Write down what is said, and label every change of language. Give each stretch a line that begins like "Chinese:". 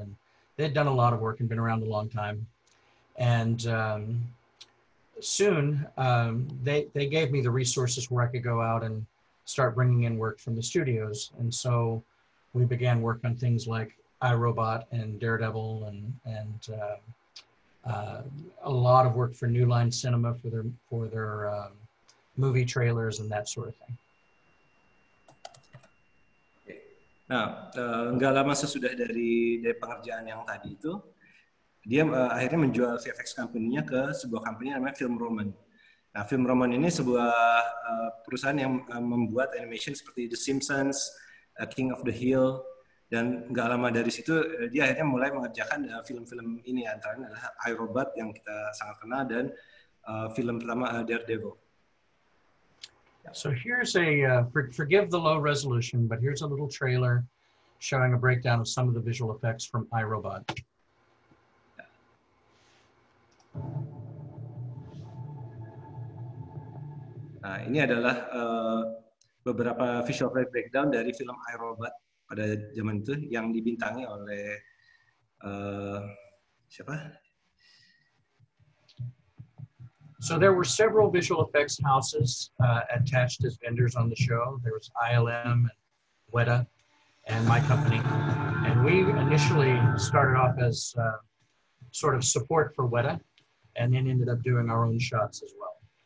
English: And they'd done a lot of work and been around a long time. And soon they gave me the resources where I could go out and start bringing in work from the studios. And so we began work on things like iRobot and Daredevil and a lot of work for New Line Cinema for their movie trailers and that sort of thing.
Indonesian: Nah, nggak lama sesudah dari pengerjaan yang tadi itu, dia akhirnya menjual VFX company-nya ke sebuah company namanya Film Roman. Nah, Film Roman ini sebuah perusahaan yang membuat animation seperti The Simpsons, King of the Hill, dan nggak lama dari situ dia akhirnya mulai mengerjakan film-film ini, antara lain adalah iRobot yang kita sangat kenal dan film pertama Daredevil.
English: So here's forgive the low resolution, but here's a little trailer showing a breakdown of some of the visual effects from iRobot.
Indonesian: Nah, ini adalah beberapa visual effect breakdown dari film iRobot pada zaman itu yang dibintangi oleh siapa?
English: So there were several visual effects houses attached as vendors on the show. There was ILM, and Weta, and my company. And we initially started off as sort of support for Weta, and then ended up doing our own shots as well.